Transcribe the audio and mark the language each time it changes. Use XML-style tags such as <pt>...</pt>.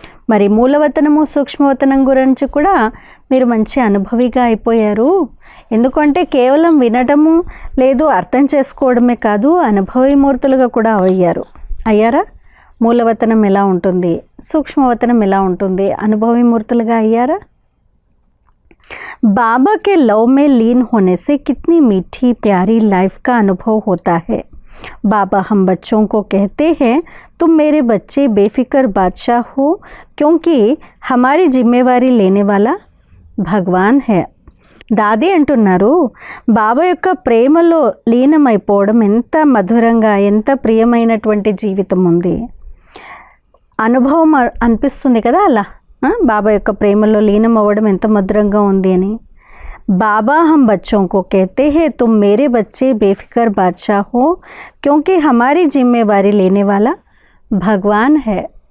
<te>మరి మూలవతనము సూక్ష్మవతనం గురించి కూడా మీరు మంచి అనుభవిగా అయిపోయారు. ఎందుకంటే కేవలం వినడము లేదు అర్థం చేసుకోవడమే కాదు, అనుభవీ మూర్తులుగా కూడా అయ్యారా? మూలవతనం ఎలా ఉంటుంది, సూక్ష్మవతనం ఎలా ఉంటుంది, అనుభవీ మూర్తులుగా అయ్యారా?</te> <hi>बाबा के लव में लीन होने से कितनी मीठी प्यारी लाइफ का अनुभव होता है. बाबा हम बच्चों को कहते हैं, तुम मेरे बच्चे बेफिक्र बादशाह हो, क्योंकि हमारी जिम्मेवारी लेने वाला भगवान है.</hi> <te>దాది అంటున్నారు, బాబా యొక్క ప్రేమలో లీనమైపోవడం ఎంత మధురంగా, ఎంత ప్రియమైనటువంటి జీవితం ఉంది. అనుభవం అనిపిస్తుంది కదా అలా, బాబా యొక్క ప్రేమలో లీనం అవ్వడం ఎంత మధురంగా ఉంది అని.</te> <hi>బాబా హమ్ బచ్చోं को कहते हैं, तुम मेरे बच्चे बेफिक्र बादशाह हो, क्योंकि हमारी जिम्मेवारी लेने वाला भगवान है.</hi>